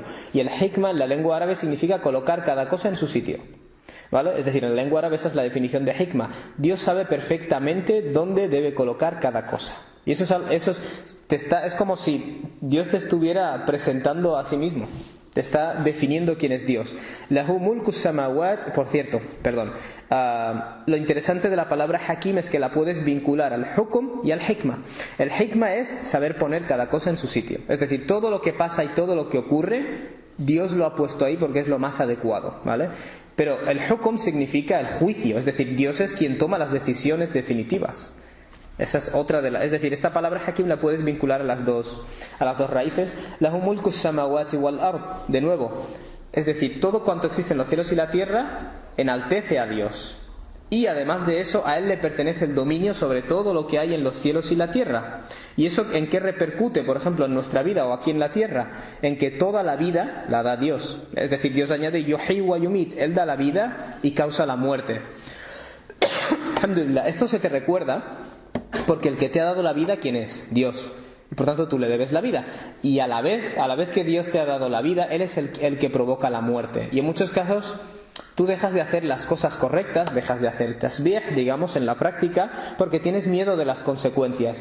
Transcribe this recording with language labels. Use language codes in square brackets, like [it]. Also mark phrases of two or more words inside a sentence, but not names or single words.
[es] Y el hikmah en la lengua árabe significa colocar cada cosa en su sitio, ¿vale? Es decir, en la lengua árabe esa es la definición de hikmah. Dios sabe perfectamente dónde debe colocar cada cosa. Y eso es como si Dios te estuviera presentando a sí mismo. Te está definiendo quién es Dios. [ar] له ملك السماوات, [es] por cierto, perdón. Lo interesante de la palabra hakim es que la puedes vincular al hukm y al hikmah. El hikmah es saber poner cada cosa en su sitio. Es decir, todo lo que pasa y todo lo que ocurre, Dios lo ha puesto ahí porque es lo más adecuado, ¿vale? Pero el hukm significa el juicio, es decir, Dios es quien toma las decisiones definitivas. Esa es otra es decir, esta palabra hakim la puedes vincular a las dos raíces. [ar] له ملك السماوات والأرض, [es] de nuevo, es decir, todo cuanto existe en los cielos y la tierra enaltece a Dios. Y además de eso, a Él le pertenece el dominio sobre todo lo que hay en los cielos y la tierra. ¿Y eso en qué repercute, por ejemplo, en nuestra vida o aquí en la tierra? En que toda la vida la da Dios. Es decir, Dios añade [ar] يحيي ويميت, [es] Él da la vida y causa la muerte. Alhamdulillah, esto se te recuerda porque el que te ha dado la vida, ¿quién es? Dios. Y por tanto tú le debes la vida. Y a la vez que Dios te ha dado la vida, Él es el que provoca la muerte. Y en muchos casos tú dejas de hacer las cosas correctas, dejas de hacer tasbih, digamos, en la práctica, porque tienes miedo de las consecuencias.